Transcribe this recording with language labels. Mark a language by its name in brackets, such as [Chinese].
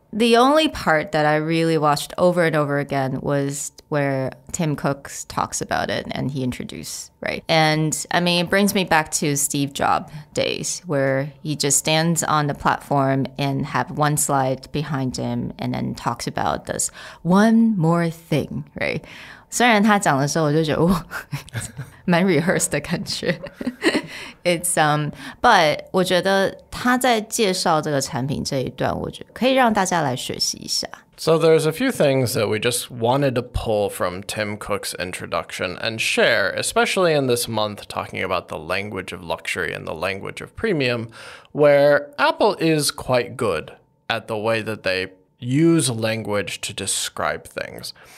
[English] The only part that I really watched over and over again was where Tim Cook talks about it and he introduced, right? And I mean, it brings me back to Steve Jobs days where he just stands on the platform and have one slide behind him and then talks about this one more thing, right? [Chinese] 虽然他讲的时候我就觉得哇蛮 rehearsed 的感觉 It's but 我觉得他在介绍这个产品这一段我觉得可以让大家来学习一下 [English] So there's a few things that we just wanted to pull from Tim Cook's introduction and share, especially in this month talking about the language of luxury and the language of premium, where Apple is quite good at the way that they use language to describe things.